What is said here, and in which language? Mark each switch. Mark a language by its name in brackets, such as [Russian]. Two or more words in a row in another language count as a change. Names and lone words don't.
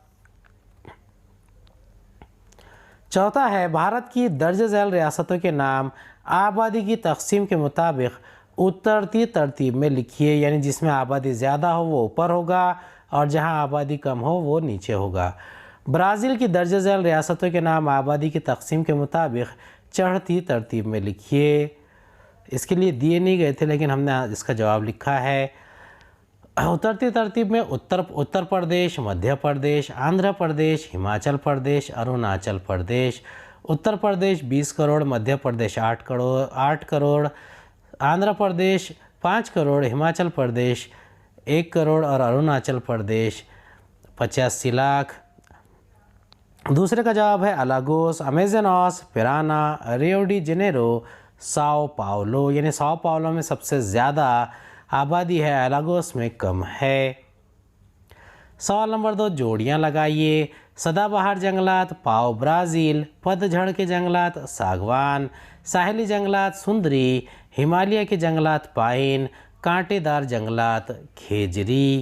[Urdu] چوتھا ہے بھارت کی درج ذیل ریاستوں کے نام آبادی کی تقسیم کے مطابق اترتی ترتیب میں لکھیے، یعنی جس میں آبادی زیادہ ہو وہ اوپر ہوگا اور جہاں آبادی کم ہو وہ نیچے ہوگا۔ برازیل کی درج ذیل ریاستوں کے نام آبادی کی تقسیم کے مطابق چڑھتی ترتیب میں لکھیے۔ اس کے لیے دیے نہیں گئے تھے لیکن ہم نے اس کا جواب لکھا ہے۔ اترتی ترتیب میں اتر پردیش، مدھیہ پردیش، آندھرا پردیش، ہماچل پردیش، اروناچل پردیش۔ اتر پردیش 20 کروڑ، مدھیہ پردیش 8 کروڑ، آندھرا پردیش 5 کروڑ، ہماچل پردیش 1 کروڑ اور اروناچل پردیش 85 لاکھ۔ دوسرے کا جواب ہے الاگوس، امیزوناس، پیرانا، ریو ڈی جنیرو، ساؤ پاولو، یعنی ساؤ پاولو میں سب سے زیادہ آبادی ہے، الاگوس میں کم ہے۔ سوال نمبر 2 جوڑیاں لگائیے۔ سدا بہار جنگلات پاؤ برازیل، پت جھڑ کے جنگلات ساگوان، ساحلی جنگلات سندری، ہمالیہ کے جنگلات پائن، کانٹے دار جنگلات کھیجری۔